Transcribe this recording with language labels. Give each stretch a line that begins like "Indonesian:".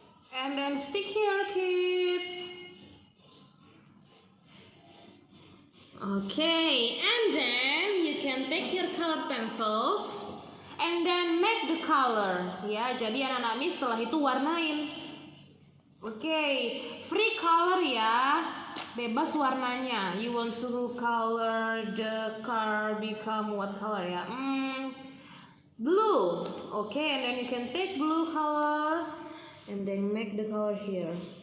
English: And then stick here, kids. Okay, and then you can take your colored pencils and then make the color.
Indonesian: Ya, jadi anak-anak Miss setelah itu warnain.
English: Okay, free color ya,
Indonesian: bebas warnanya.
English: You want to color the car become what color ya? Blue. Okay, and then you can take blue color and then make the color here.